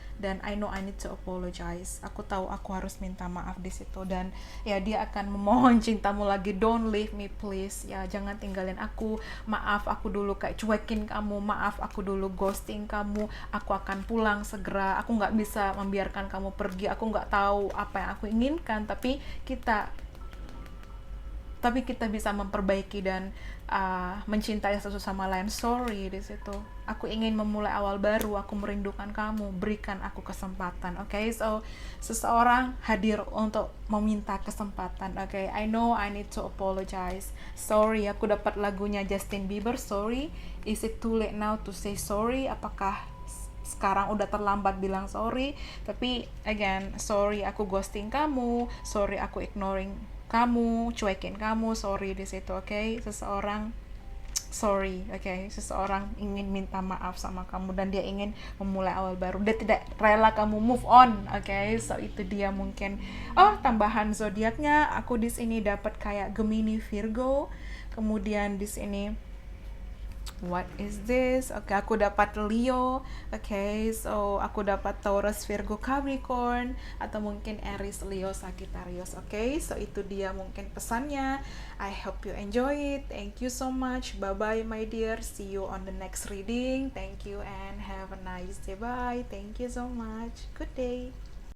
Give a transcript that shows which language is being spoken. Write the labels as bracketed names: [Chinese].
[Indonesian] dan [English] I know I need to apologize, [Indonesian] aku tahu aku harus minta maaf di situ, dan ya dia akan memohon cintamu lagi, [English] don't leave me please, [Indonesian] ya jangan tinggalin aku, maaf aku dulu kayak cuekin kamu, maaf aku dulu ghosting kamu, aku akan pulang segera, aku nggak bisa membiarkan kamu pergi, aku nggak tahu apa yang aku inginkan, tapi kita bisa memperbaiki dan mencintai satu sama lain. Sorry di situ. Aku ingin memulai awal baru. Aku merindukan kamu. Berikan aku kesempatan. Okay? So seseorang hadir untuk meminta kesempatan. Okay? [English] I know I need to apologize. Sorry. [Indonesian] Aku dapat lagunya [English] Justin Bieber. Sorry. Is it too late now to say sorry? [Indonesian] Apakah sekarang udah terlambat bilang sorry? Tapi again, sorry aku ghosting kamu, sorry aku ignoring kamu, cuekin kamu, sorry di situ, oke? Seseorang sorry, oke? Seseorang ingin minta maaf sama kamu dan dia ingin memulai awal baru. Dia tidak rela kamu move on, oke? So itu dia mungkin. Oh, tambahan zodiaknya aku di sini dapat kayak Gemini, Virgo. Kemudian di sini [English] what is this? [Indonesian] Oke, aku dapat Leo. Oke, so aku dapat Taurus, Virgo, Capricorn, atau mungkin Aries, Leo, Sagittarius. Oke, so itu dia mungkin pesannya. [English] I hope you enjoy it. Thank you so much. Bye bye my dear. See you on the next reading. Thank you and have a nice day. Bye. Thank you so much. Good day.